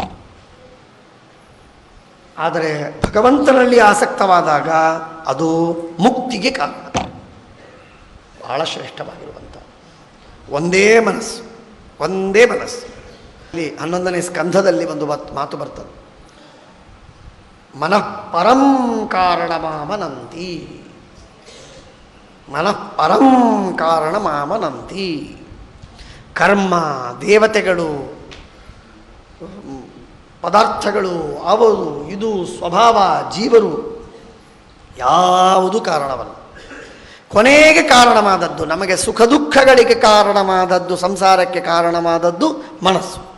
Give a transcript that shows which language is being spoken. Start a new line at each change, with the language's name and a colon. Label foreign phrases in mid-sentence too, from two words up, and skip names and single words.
Kannada: ಆದರೆ ಭಗವಂತನಲ್ಲಿ ಆಸಕ್ತವಾದಾಗ ಅದು ಮುಕ್ತಿಗೆ ಕಾರಣ. ಬಹಳ ಶ್ರೇಷ್ಠವಾಗಿರುವಂಥ ಒಂದೇ ಮನಸ್ಸು. ಇಲ್ಲಿ 11ನೇ ಸ್ಕಂಧದಲ್ಲಿ ಒಂದು ಮಾತು ಬರ್ತದೆ,
Sanskrit: ಮನಃ ಪರಂ ಕಾರಣಮಾಮನಂತಿ. ಮನಃ ಪರಂ ಕಾರಣಮಾಮನಂತಿ.
Kannada: ಕರ್ಮ, ದೇವತೆಗಳು, ಪದಾರ್ಥಗಳು, ಅವರು, ಇದು, ಸ್ವಭಾವ, ಜೀವರು ಯಾವುದು ಕಾರಣವಲ್ಲ. ಕೊನೆಗೆ ಕಾರಣವಾದದ್ದು, ನಮಗೆ ಸುಖ ದುಃಖಗಳಿಗೆ ಕಾರಣವಾದದ್ದು, ಸಂಸಾರಕ್ಕೆ ಕಾರಣವಾದದ್ದು ಮನಸ್ಸು.